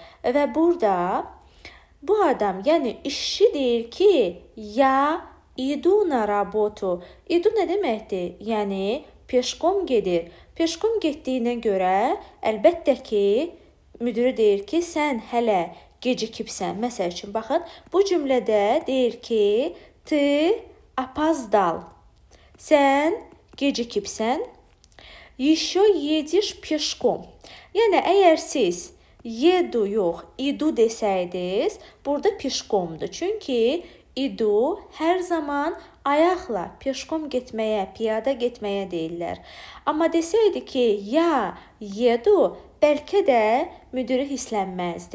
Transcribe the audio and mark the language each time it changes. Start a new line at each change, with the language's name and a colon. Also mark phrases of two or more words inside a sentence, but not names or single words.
Azerbaijani: Və burada bu adam, yəni işçi deyir ki,
Russian: я иду на работу.
Azerbaijani: İdu nə deməkdir? Yəni peşkom gedir. Peşkom getdiyinə görə əlbəttə ki, müdiri deyir ki, sən hələ gecikibsən. Məsəl üçün, baxın, bu cümlədə deyir ki,
Russian: ты опоздал.
Azerbaijani: Sən gecikibsən.
Russian: Еще едешь пешком.
Azerbaijani: Yəni, əgər siz yedu yox, idu desəydiniz, burada pişkomdur. Çünki idu hər zaman ayaqla peşkom getməyə, piyada getməyə deyirlər. Amma desəydi ki,
Russian: я еду,
Azerbaijani: bəlkə də müdiri hislənməzdi.